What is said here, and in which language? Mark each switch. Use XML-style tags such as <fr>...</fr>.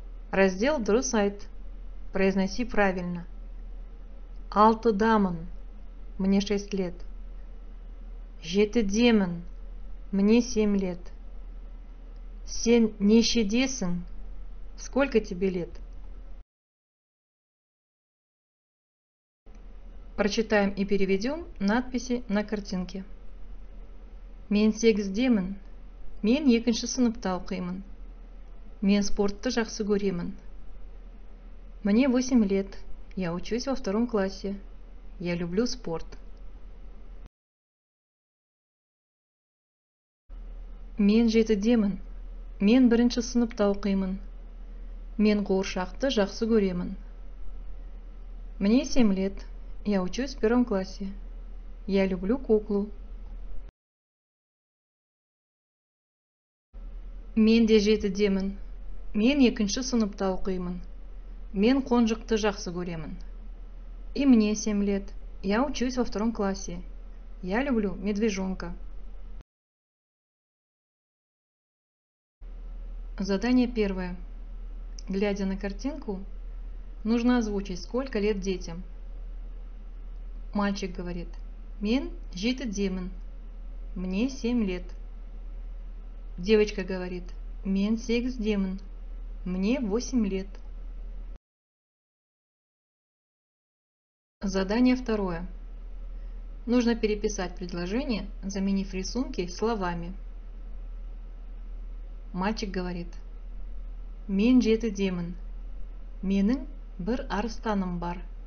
<ru>Раздел</ru> <kk>дұрыс айт.</kk> <ru>Произноси правильно.</ru> <kk>Алтыдамын.</kk> <ru>Мне 6 лет.</ru> <kk>Жетідемін.</kk> <ru>Мне 7 лет.</ru> <kk>Сен нешедесің?</kk> <ru>Сколько тебе лет? Прочитаем и переведем надписи на картинке.</ru> <kk>Мен сегіздемін. Мен екінші сыныпта оқимын. Мен спортты жақсы көремін.</kk> <ru>Мне 8 лет. Я учусь во 2 классе. Я люблю спорт.</ru> <kk>Мен жетідемін. Мен 1 сыныпта оқимын. Мен қуыршақты жақсы көремін.</kk> <ru>Мне 7 лет. Я учусь в 1 классе. Я люблю куклу.</ru> <kk>Мен де жетідемін. Мен 2 сыныпта оқимын. Мен қонжықты жақсы көремін.</kk> <ru>И мне 7 лет. Я учусь во 2 классе. Я люблю медвежонка. Задание 1. Глядя на картинку, нужно озвучить, сколько лет детям. Мальчик говорит:</ru> <kk>Мен жетідемін.</kk> <ru>Мне 7 лет. Девочка говорит:</ru> <kk>Мен сегіздемін.</kk> <ru>Мне 8 лет. Задание 2. Нужно переписать предложение, заменив рисунки словами. Мальчик говорит:</ru> <kk>Мен жетідемін. Менің бір арыстаным бар.</kk>